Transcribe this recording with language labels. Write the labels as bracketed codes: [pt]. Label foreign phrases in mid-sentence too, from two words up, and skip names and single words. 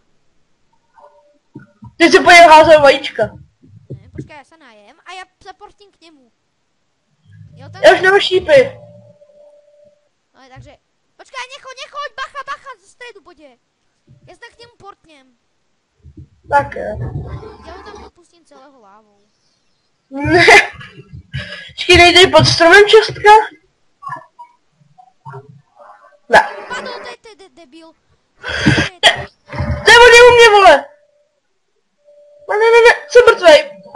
[cs] Ty si pojel házet vajíčka. [sk] Ne, počkaj, ja sa najem a ja sa portím k nemu. [cs] Jo, tam... Já už nemám šípy. No, takže... [sk] Počkaj, nechoď, bacha, zo stredu bude. Ja sa k nemu portnem. [cs] Tak jo. [sk] Ja ho tam popustím celého lávou. [cs] Ne. Počkej, nejdej pod stromem čestka? Ne. [sk] Padol, to je debil. [cs] To je u mě, vole. Ne, jsem mrtvej.